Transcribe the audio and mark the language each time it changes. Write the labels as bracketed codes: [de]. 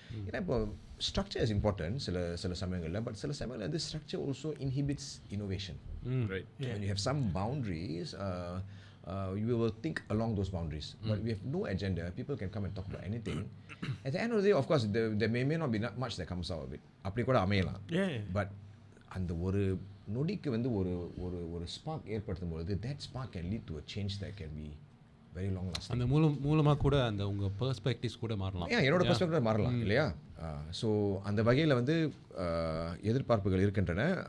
[ta] ஏன்னா இப்போ [en] structure is important [ta] சில சமயங்களில், [en] but [ta] சில சமயங்களில் வந்து [en] Structure also inhibits innovation. Right. When you have some boundaries, you will think along those boundaries. But we have no agenda. People can come and talk about anything. At the end of the day, of course, there may not be much that comes out of it. [ta] அப்படி கூட அமையலாம். [en] But [ta] அந்த ஒரு நொடிக்கு வந்து ஒரு spark ஏற்படுத்தும் பொழுது [en] that spark can lead to a change that can be very long lasting. [ta] அந்த மூலமாக கூட அந்த உங்கள் பெர்ஸ்பெக்டிவ்ஸ் கூட மாறலாம். என்னோட பெர்ஸ்பெக்டிவ் மாறலாம் இல்லையா? ஸோ அந்த வகையில் வந்து எதிர்பார்ப்புகள் இருக்கின்றன.